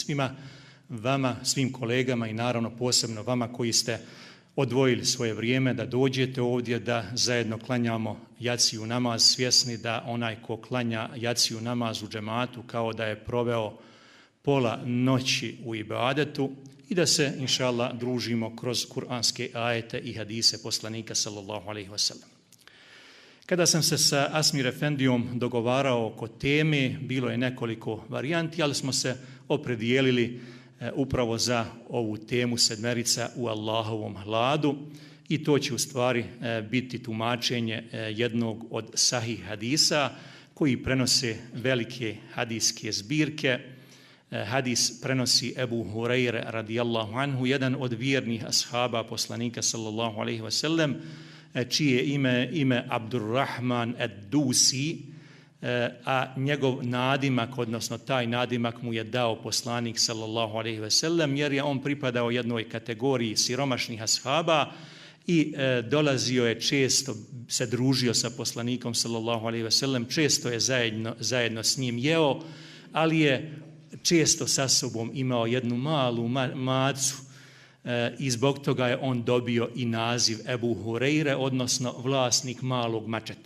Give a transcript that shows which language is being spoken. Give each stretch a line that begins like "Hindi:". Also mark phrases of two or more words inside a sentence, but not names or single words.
Bosnian: svima vama, svim kolegama i naravno posebno vama koji ste odvojili svoje vrijeme da dođete ovdje, da zajedno klanjamo jaciju namaz, svjesni da onaj ko klanja jaciju namaz u džematu kao da je proveo pola noći u ibadetu i da se,
Arabic: إن شاء الله,
Bosnian: družimo kroz kuranske ajete i hadise poslanika
Arabic: صلى الله عليه وسلم.
Bosnian: Kada sam se sa Asmir Efendijom dogovarao oko teme, bilo je nekoliko varijanti, ali smo se opredijelili upravo za ovu temu sedmerica u Allahovom hladu i to će u stvari biti tumačenje jednog od sahih hadisa koji prenose velike hadijske zbirke. Hadis prenosi Ebu Hurajre
Arabic: رضي الله عنه,
Bosnian: jedan od vjernih ashaba poslanika
Arabic: صلى الله عليه وسلم,
Bosnian: čije ime Abdurrahman ad-Dusi, a njegov nadimak, odnosno taj nadimak mu je dao poslanik
Arabic: صلى الله عليه وسلم,
Bosnian: jer je on pripadao jednoj kategoriji siromašnih ashaba i dolazio je često, se družio sa poslanikom
Arabic: صلى الله عليه وسلم,
Bosnian: često je zajedno s njim jeo, ali je često sa sobom imao jednu malu macu i zbog toga je on dobio i naziv Ebu Hurajre, odnosno vlasnik malog mačeta.